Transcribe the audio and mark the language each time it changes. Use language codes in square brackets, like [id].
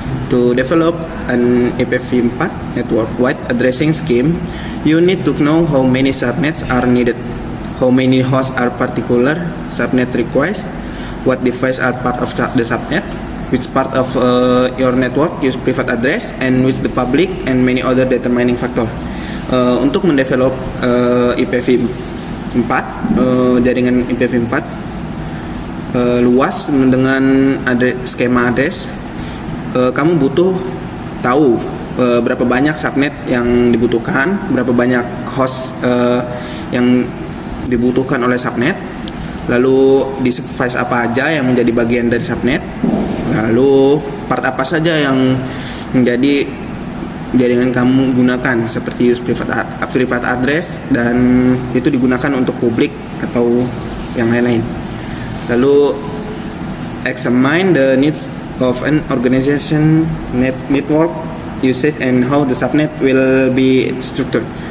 [en] To develop an IPv4 network-wide addressing scheme, you need to know how many subnets are needed, how many hosts are particular subnet requires, what devices are part of the subnet, which part of your network use private address, and which the public, and many other determining factor. [id] Untuk mendevelop IPv4, jaringan IPv4 luas dengan skema address, kamu butuh tahu berapa banyak subnet yang dibutuhkan, berapa banyak host yang dibutuhkan oleh subnet, lalu device apa aja yang menjadi bagian dari subnet, lalu part apa saja yang menjadi jaringan kamu gunakan, seperti [en] use private address, [id] dan itu digunakan untuk publik atau yang lain-lain. [en] Lalu examine the needs of an organization network usage and how the subnet will be structured.